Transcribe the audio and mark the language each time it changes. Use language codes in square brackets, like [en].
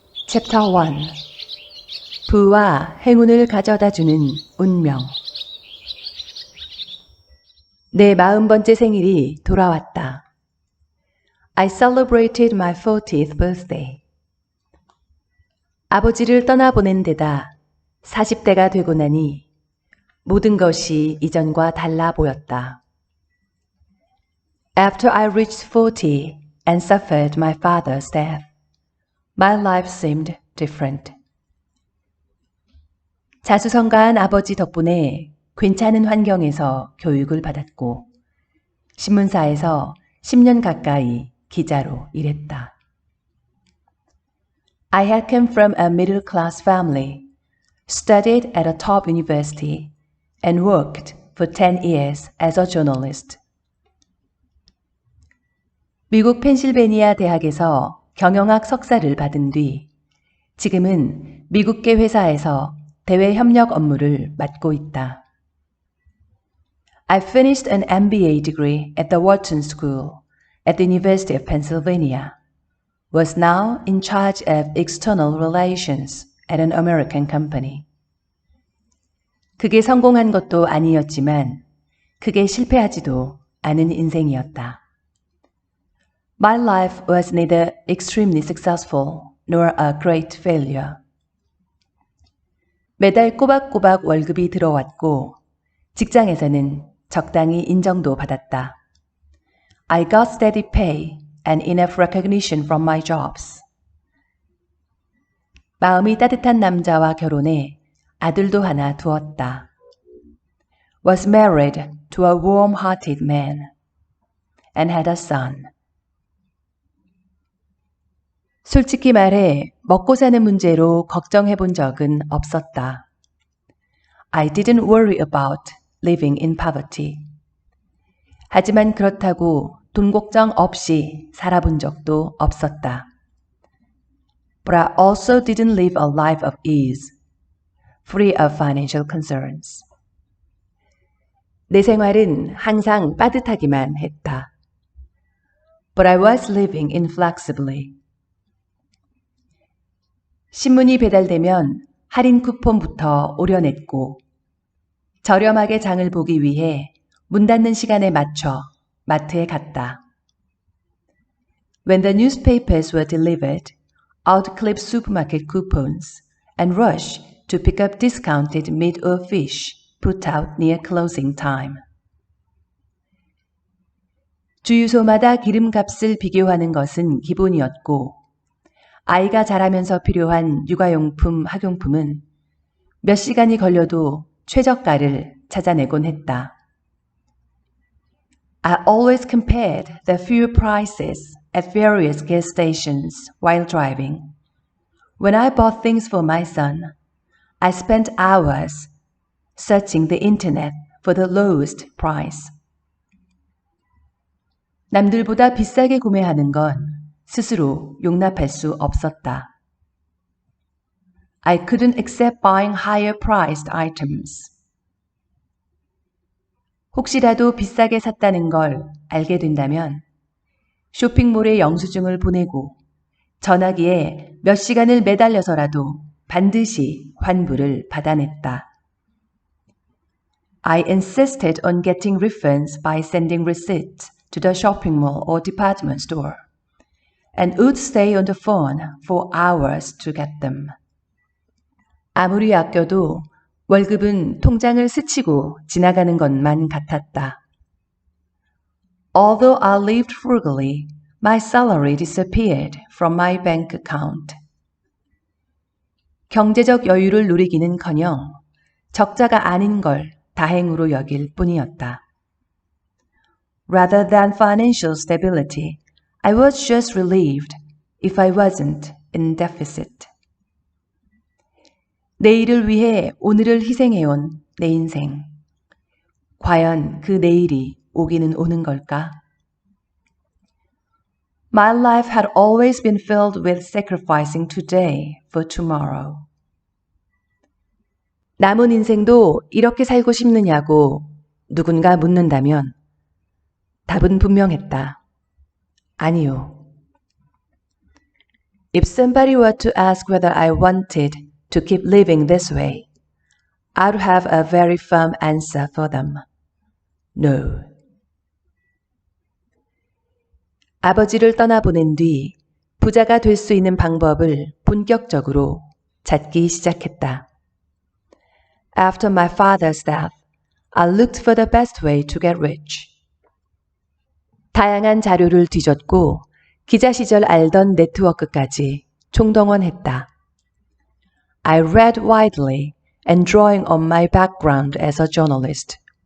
[ko] Chapter 1 부와 행운을 가져다주는 운명. 내 40번째 생일이 돌아왔다. [en] I celebrated my 40th birthday. [ko] 아버지를 떠나보낸 데다 40대가 되고 나니 모든 것이 이전과 달라 보였다. [en] After I reached 40 and suffered my father's death, my life seemed different. [ko] 자수성가한 아버지 덕분에 괜찮은 환경에서 교육을 받았고 신문사에서 10년 가까이 기자로 일했다. [en] I had come from a middle-class family, studied at a top university, and worked for 10 years as a journalist. [ko] 미국 펜실베니아 대학에서 경영학 석사를 받은 뒤 지금은 미국계 회사에서 대외 협력 업무를 맡고 있다. [en] I finished an MBA degree at the Wharton School at the University of Pennsylvania, was now in charge of external relations at an American company. [ko] 그게 성공한 것도 아니었지만 그게 실패하지도 않은 인생이었다. [en] My life was neither extremely successful nor a great failure. [ko] 매달 꼬박꼬박 월급이 들어왔고 직장에서는 적당히 인정도 받았다. [en] I got steady pay and enough recognition from my jobs. [ko] 마음이 따뜻한 남자와 결혼해 아들도 하나 두었다. [en] Was married to a warm-hearted man and had a son. [ko] 솔직히 말해 먹고 사는 문제로 걱정해 본 적은 없었다. [en] I didn't worry about living in poverty. [ko] 하지만 그렇다고 돈 걱정 없이 살아본 적도 없었다. [en] But I also didn't live a life of ease, free of financial concerns. [ko] 내 생활은 항상 빠듯하기만 했다. [en] But I was living inflexibly. [ko] 신문이 배달되면 할인 쿠폰부터 오려냈고 저렴하게 장을 보기 위해 문 닫는 시간에 맞춰 마트에 갔다. [en] When the newspapers were delivered, I'd clip supermarket coupons and rush to pick up discounted meat or fish put out near closing time. [ko] 주유소마다 기름값을 비교하는 것은 기본이었고 아이가 자라면서 필요한 육아용품, 학용품은 몇 시간이 걸려도 최저가를 찾아내곤 했다. [en] I always compared the fuel prices at various gas stations while driving. When I bought things for my son, I spent hours searching the internet for the lowest price. [ko] 남들보다 비싸게 구매하는 건 스스로 용납할 수 없었다. [en] I couldn't accept buying higher priced items. [ko] 혹시라도 비싸게 샀다는 걸 알게 된다면 쇼핑몰에 영수증을 보내고 전화기에 몇 시간을 매달려서라도 반드시 환불을 받아냈다. [en] I insisted on getting refunds by sending receipts to the shopping mall or department store. And would stay on the phone for hours to get them. [ko] 아무리 아껴도 월급은 통장을 스치고 지나가는 것만 같았다. [en] Although I lived frugally, my salary disappeared from my bank account. [ko] 경제적 여유를 누리기는커녕 적자가 아닌 걸 다행으로 여길 뿐이었다. [en] Rather than financial stability, I was just relieved if I wasn't in deficit. [ko] 내일을 위해 오늘을 희생해온 내 인생. 과연 그 내일이 오기는 오는 걸까? [en] My life had always been filled with sacrificing today for tomorrow. [ko] 남은 인생도 이렇게 살고 싶느냐고 누군가 묻는다면 답은 분명했다. 아니요. [en] If somebody were to ask whether I wanted to keep living this way, I'd have a very firm answer for them. No. [ko] 아버지를 떠나보낸 뒤 부자가 될 수 있는 방법을 본격적으로 찾기 시작했다. [en] After my father's death, I looked for the best way to get rich. [ko] 다양한 자료를 뒤졌고 기자 시절 알던 네트워크까지 총동원했다. [en] I read widely and drawing on my background as a journalist.